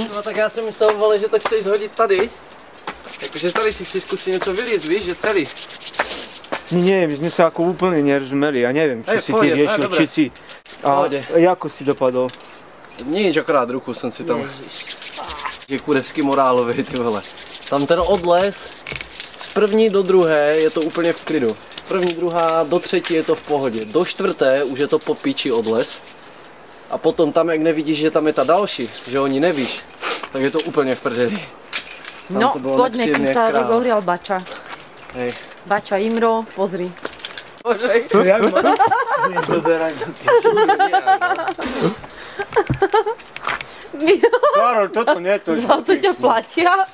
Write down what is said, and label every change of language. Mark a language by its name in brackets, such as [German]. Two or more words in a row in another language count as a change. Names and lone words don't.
[Czech] No tak já jsem myslel, vole, že to chceš zhodit tady. Jakože tady si chci zkusit něco vylízt, víš, že celý. [Slovak] Nie, my sme sa ako úplne nerozumeli, ja neviem, čo si ty riešil, či si... A ako si dopadol? Nič, [Czech] akorát ruku jsem si tam... Je kurevský morálový, ty vole. Tam ten odles, z první do druhé je to úplně v klidu. První, druhá, do třetí je to v pohodě. Do čtvrté už je to po piči odles. A potom tam, jak nevidíš, že tam je ta další, že oni nevíš, tak je to úplně v prdeli. No, [Slovak] poďme, kým sa rozohrial Bača. Hej. Bača, Imro, pozri. Bože. To jak budeš doberať do Karol, toto nie, to je za to ťa platia.